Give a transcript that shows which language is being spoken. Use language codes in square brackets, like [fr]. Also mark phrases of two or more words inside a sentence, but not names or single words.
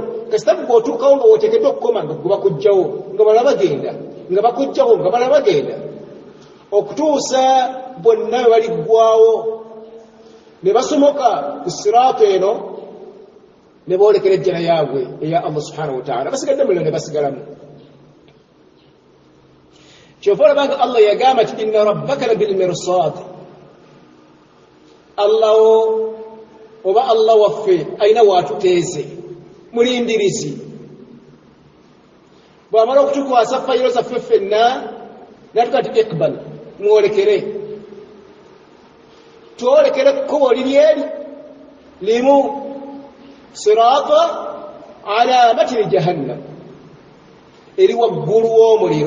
[lg] Kasita bw'otuukawo nga woteekeddwa okukoma nga gwe bakujjawo, nga balala bagenda, nga bakujjawo nga balala bagenda, okutuusa bonna bwe baliggwawo ne basomoka ku siraatu eno ne boolekera ejjana yaabwe eya Allah [ar] سبحانه وتعالى. [lg] Basigadde muliro ne basigalamu. Kyova olabanga Allah yagamba nti [ar] إن ربك لبالمرصاد. [lg] Allah oba Allah waffe alina waatuteeze, mulindirizi. Bw'amala okutukwasa fayiro zaffe ffenna n'atuga nti iqbal, mwolekere. Twolekere ekkubo liri eri limu, [ar] الصراط على متن جهنم, [lg] eri waggulu w'omuliro.